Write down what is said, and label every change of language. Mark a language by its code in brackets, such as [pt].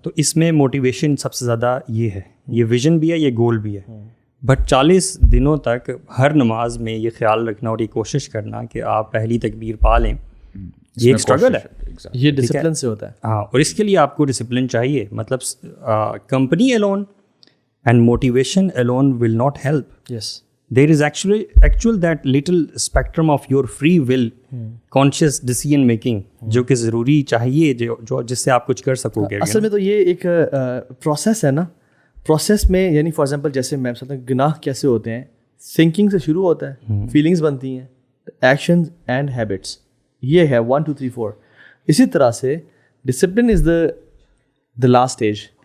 [ur] تو اس میں موٹیویشن سب سے زیادہ یہ ہے, یہ ویژن بھی ہے, یہ گول بھی ہے. بٹ 40 دنوں تک ہر نماز میں یہ خیال رکھنا اور یہ کوشش کرنا کہ آپ پہلی تکبیر پا لیں, یہ ایک اسٹرگل ہے, یہ ڈسپلن سے ہوتا ہے. ہاں, اور اس کے لیے آپ کو ڈسپلن چاہیے. مطلب [en] Company alone and motivation alone will not help. Yes. There is actual that little spectrum of your free will, conscious decision making, [ur] جو کہ ضروری چاہیے, جو جس سے آپ کچھ کر سکو گے. اصل میں تو یہ ایک پروسیس ہے نا, پروسیس میں یعنی فار ایگزامپل جیسے میں بتاتا ہوں گناہ کیسے ہوتے ہیں, تھنکنگ سے شروع ہوتا ہے, فیلنگس بنتی ہیں, ایکشنز اینڈ ہیبٹس, یہ ہے 1 2 3 4. اسی طرح سے [en] Discipline is the last stage.